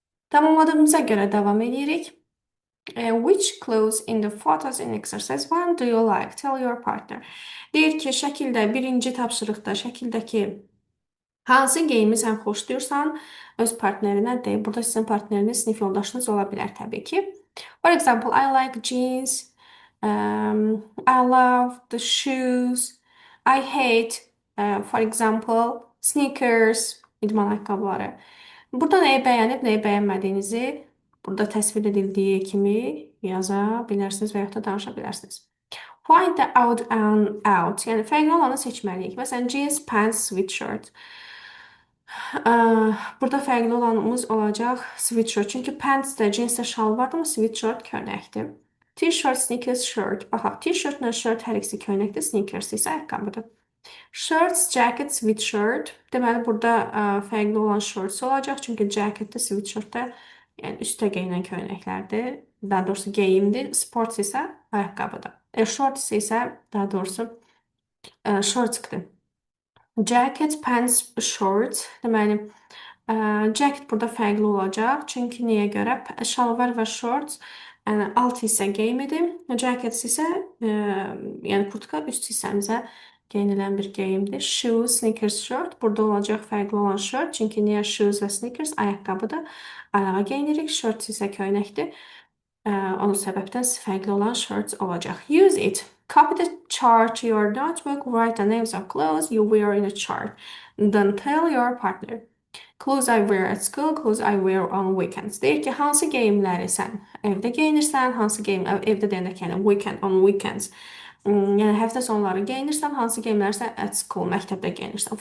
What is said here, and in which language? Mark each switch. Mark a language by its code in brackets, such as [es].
[az] Tamamladığımıza görə davam edirik. [en] Which clothes in the photos in exercise 1 do you like? Tell your partner. [az] Deyir ki, şəkildə, birinci tapşırıqda şəkildəki hansı geyimi sən xoşlayırsan, öz partnerinə deyir. Burada sizin partneriniz, sinif yoldaşınız ola bilər təbii ki. [en] For example, I like jeans. I love the shoes. I hate, for example, sneakers, [az] idman ayaqqabıları. Burada nəyi bəyənib, nəyi bəyənmədiyinizi burada təsvir edildiyi kimi yaza bilərsiniz və yaxud da danışa bilərsiniz. [en] Find the odd and out. [az] Yəni fərqli olanı seçməliyik. Məsələn, jeans, pants, sweatshirt. Burada fərqli olanımız olacaq sweatshirt. Çünki pants də, jeans də şalvardır, amma sweatshirt köynəkdir. T-shirt, sneakers, shirt. Baxaq, t-shirtlə shirt hər ikisi köynəkdir, sneakers isə ayaqqabıdır. [en] Shirts, jacket, sweatshirt. [az] Deməli, burada fərqli olan shorts olacaq. Çünki jacket də, sweatshirt də yəni üstə geyinən köynəklərdir. Daha doğrusu geyimdir. Sports isə ayaqqabıdır. Shorts isə daha doğrusu shortsdır. Jacket, pants, shorts. Deməli, jacket burada fərqli olacaq. Çünki niyə görə? Şalvar və shorts alt hissə geyimidir. Jacket isə yəni kurtka üst hissəmizə geyinilən bir geyimdir. Shoes, sneakers, shirt. Burada olacaq fərqli olan shirt. Çünki niyə shoes və sneakers ayaqqabıdır. Ayağa geyinirik. Shirt isə köynəkdir. Onun səbəbdən fərqli olan shirts olacaq. [en] Use it. Copy the chart to your notebook. Write the names of clothes you wear in the chart. Then tell your partner. Clothes I wear at school, clothes I wear on weekends. [az] Deyir ki, hansı geyimləri sən evdə geyinirsən, hansı geyim evdə deyəndə ki, yəni weekend, [en] on weekends. [az] Yəni həftə sonları geyinirsən, hansı geyimləri sən [en] at school, [az] məktəbdə geyinirsən.